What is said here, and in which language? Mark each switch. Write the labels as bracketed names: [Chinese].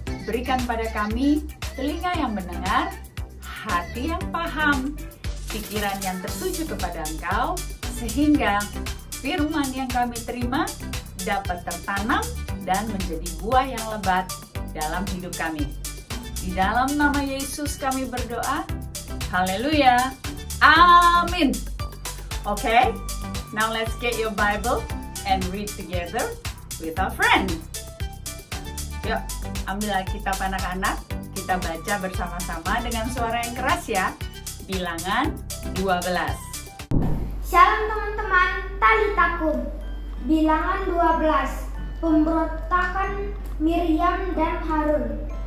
[Indonesian] Berikan pada kami telinga yang mendengar, hati yang paham, pikiran yang tertuju kepada Engkau, sehingga firman yang kami terima dapat tertanam dan menjadi buah yang lebat dalam hidup kami. Di dalam nama Yesus kami berdoa. Haleluya. Amin. [English] Okay, now let's get your Bible and read together with our friend. [Indonesian] Yuk, ambil Alkitab anak-anak. Kita baca bersama-sama dengan suara yang keras ya. Bilangan 12. Shalom teman-teman, Talitakum. Bilangan 12. Pemberontakan Miriam dan Harun.